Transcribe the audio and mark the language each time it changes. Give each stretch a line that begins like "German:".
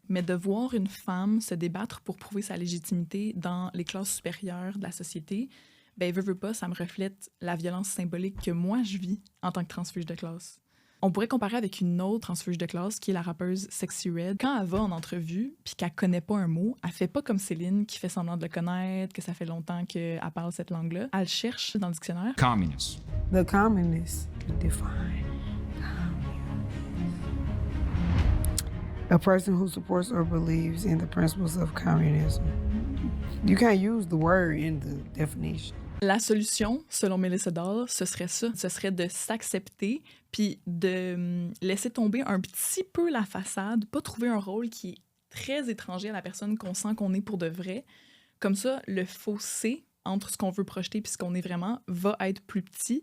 French: Mais de voir une femme se débattre pour prouver sa légitimité dans les classes supérieures de la société, ben veut pas, ça me reflète la violence symbolique que moi je vis en tant que transfuge de classe. On pourrait comparer avec une autre transfuge de classe qui est la rappeuse Sexy Red. Quand elle va en entrevue puis qu'elle connaît pas un mot, elle fait pas comme Céline qui fait semblant de le connaître, que ça fait longtemps qu'elle parle cette langue-là. Elle cherche dans le dictionnaire.
English: Communist. The communists define a person who supports or believes in the principles of communism. You can't use the word in the definition.
French: La solution, selon Melissa Dahl, ce serait ça. Ce serait de s'accepter puis de laisser tomber un petit peu la façade, pas trouver un rôle qui est très étranger à la personne qu'on sent qu'on est pour de vrai. Comme ça, le fossé entre ce qu'on veut projeter puis ce qu'on est vraiment va être plus petit.